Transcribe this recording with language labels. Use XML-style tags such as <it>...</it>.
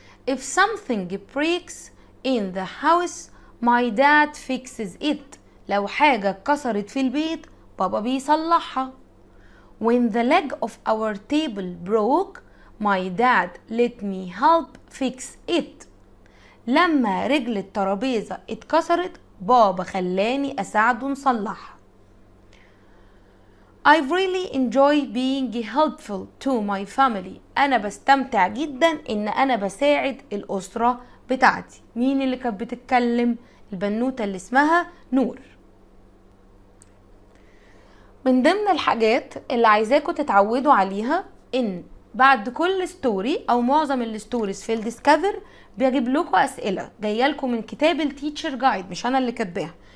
<en>If something breaks in the house my dad fixes it.</en> <ar>لو حاجة اتكسرت في البيت بابا بيصلحها.</ar> <en>When the leg of our table broke my dad let me help fix it.</en> <ar>لما رجل الترابيزة اتكسرت بابا خلاني أساعده نصلحها.</ar> <en>I really enjoy being helpful to my family.</en> <ar>أنا بستمتع جدا إن أنا بساعد الأسرة بتاعتي. مين اللي كانت بتتكلم؟ البنوتة اللي اسمها نور. من ضمن الحاجات اللي عايزاكم تتعودوا عليها ان بعد كل ستوري او معظم الستوريز في الديسكفر بجيب لكم اسئله جايه لكم من كتاب التيتشر جايد، مش انا اللي كاتباها.</ar>